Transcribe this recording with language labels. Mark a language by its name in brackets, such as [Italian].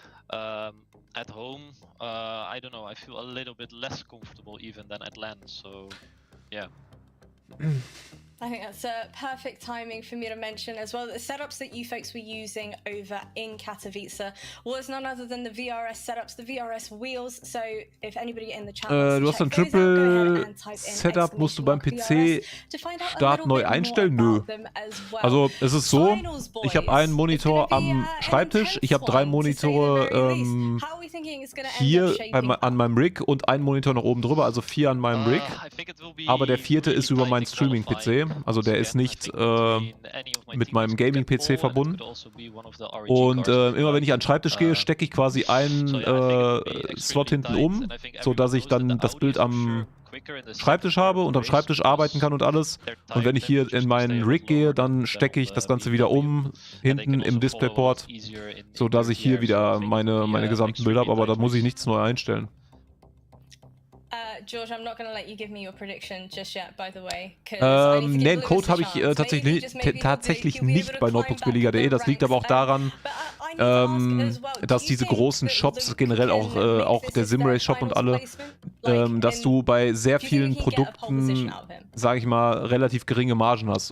[English] At home, I don't know, I feel a little bit less comfortable even than at LAN, so yeah. I think that's a perfect timing for me to mention as well that the setups that you folks were using over in Katowice was none other than the VRS setups, the VRS wheels. So if anybody in the chat [German] du hast ein Triple Setup, musst du beim PC Start neu einstellen? Nö. Also es ist so, ich habe einen Monitor am Schreibtisch, ich habe 3 Monitore hier an meinem Rig und einen Monitor noch oben drüber, also 4 an meinem Rig. Aber der 4. ist über meinen Streaming-PC. Also der ist nicht mit meinem Gaming-PC verbunden. Und immer wenn ich an den Schreibtisch gehe, stecke ich quasi einen Slot hinten um, sodass ich dann das Bild am Schreibtisch habe und am Schreibtisch arbeiten kann und alles. Und wenn ich hier in meinen Rig gehe, dann stecke ich das Ganze wieder um, hinten im DisplayPort, sodass ich hier wieder meine gesamten Bilder habe, aber da muss ich nichts neu einstellen. [English] George, I'm not going to let you give me your prediction just yet, by the way. [German] Nee, den Code habe ich tatsächlich nicht bei notebooksbilliger.de. Das liegt aber auch daran, dass diese großen Shops, generell auch der Simrace Shop und alle, dass du bei sehr vielen Produkten, sage ich mal, relativ geringe Margen hast.